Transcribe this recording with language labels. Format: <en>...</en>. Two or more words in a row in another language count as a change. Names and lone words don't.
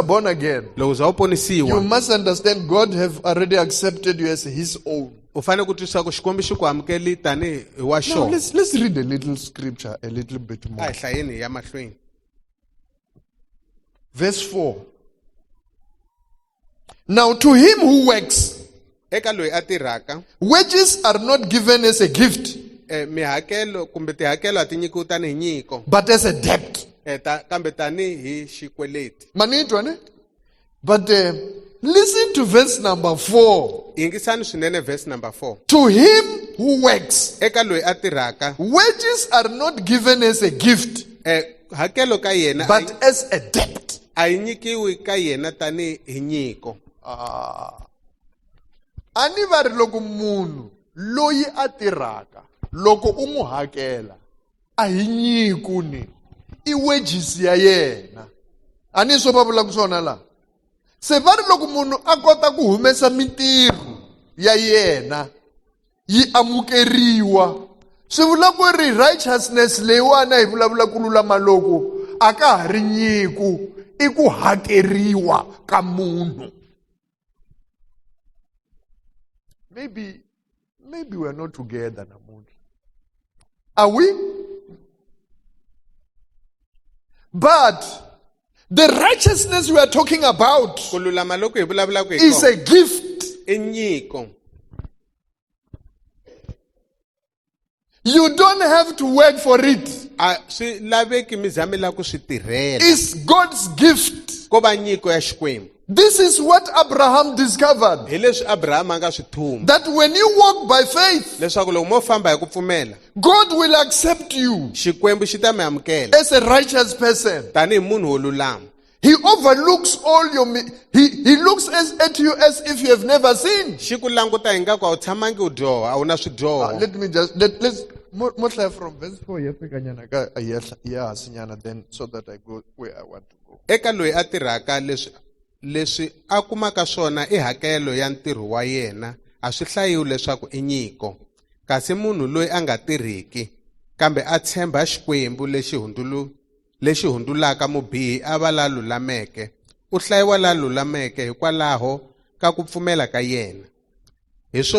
<en>born again,</en> <ts>loko za u</ts> <en>you</en> <ts>ponisiwa</ts> <en>must understand God have already accepted you as His own.</en> <ts>u fanele ku twisisa ku xikwembu xi ku amukeli tanihi wa</ts> <en>Now</en> <ts>xona</ts> <en>let's read a little scripture a little bit</en> <ts>a</ts> <en>more.</en> <ts>hi hlayeni hi ya mahlweni</ts> <en>Verse 4. Now to him who works,</en> <ts>eka loyi a tirhaka</ts> <en>wages are not given as a gift,</en> <ts>mihakelo kumbe tihakelo a ti nyikiwi tanihi nyiko</ts> <en>but as a debt.</en> <ts>kambe tanihi xikweleti Manitwa ne?</ts> <en>But listen to verse number 4.</en> <ts>yingisani swinene</ts> <en>verse number 4 To him who works,</en> <ts>eka loyi a tirhaka</ts> <en>wages are not given as a gift,</en> <ts>hakelo ka yena</ts> <en>but as a debt.</en> <ts>a yi nyikiwi ka yena tanihi nyiko Ani va ri loko munhu loyi a tirhaka loko u n'wi hakela a hi nyiku ni i wages ya yena. Ani swo va vulaka swona laha. Se va ri loko munhu a kota ku humesa mintirho ya yena yi amukeriwa, swi vula ku ri righteousness leyiwani hi vulavula ku lulama loko a ka ha ri nyiku i ku hakeriwa ka munhu.</ts> <en>Maybe we're not together namuntlha. Are we? But the righteousness we are talking about</en> <ts>ku lulama loko hi vulavulaka hi</ts> <en>is</en> <ts>kona</ts> <en>a gift.</en> <ts>i nyiko</ts> <en>You don't have to work for it.</en> <ts>a swi laveki mi za mi lava ku swi tirhela</ts> <en>It's God's gift.</en> <ts>ko va nyiko ya xikwembu</ts> <en>This is what Abraham discovered.</en> <ts>hi leswi abrahama a nga swi thuma</ts> <en>That when you walk by faith,</en> <ts>leswaku loko mo famba hi ku pfumela</ts> <en>God will accept you</en> <ts>xikwembu xi ta mi amukela</ts> <en>as a righteous person.</en> <ts>tanihi munhu wo lulama</ts> <en>He overlooks all your... He looks at you as if you have never sinned.</en> <ts>xi ku languta hi ngaku a wu tshamangi u dyoha a wu na swidyoho</ts> <en>Let me just... Let's... More from verse 4, then so that I go where I want to go.</en> <ts>eka loyi a tirhaka leswi a kumaka swona i hakelo ya ntirho wa yena a swi hlayiwi leswaku i nyiko kasi munhu loyi a nga tirhiki kambe a tshemba xikwembu lexi hundzulaka mubihi a va la lulameke u hlayiwa la lulameke hikwalaho ka ku pfumela ka yena hi swo</ts>